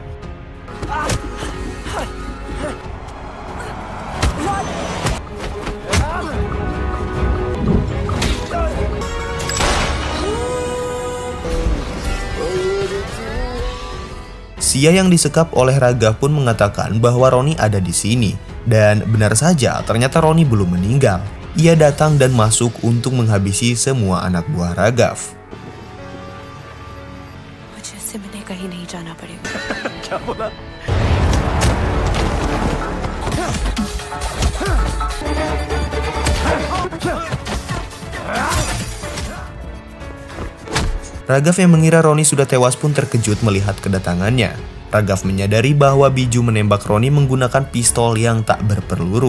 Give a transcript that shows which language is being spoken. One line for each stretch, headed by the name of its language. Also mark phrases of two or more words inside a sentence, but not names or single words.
Indonesian: Sia yang disekap oleh Raghav pun mengatakan bahwa Roni ada di sini. Dan benar saja, ternyata Roni belum meninggal. Ia datang dan masuk untuk menghabisi semua anak buah Raghav.
Hindi: मुझे सिमने कहीं नहीं जाना पड़ेगा।
Indonesian: Raghav yang mengira Roni sudah tewas pun terkejut melihat kedatangannya. Raghav menyadari bahwa Biju menembak Roni menggunakan pistol yang tak berpeluru.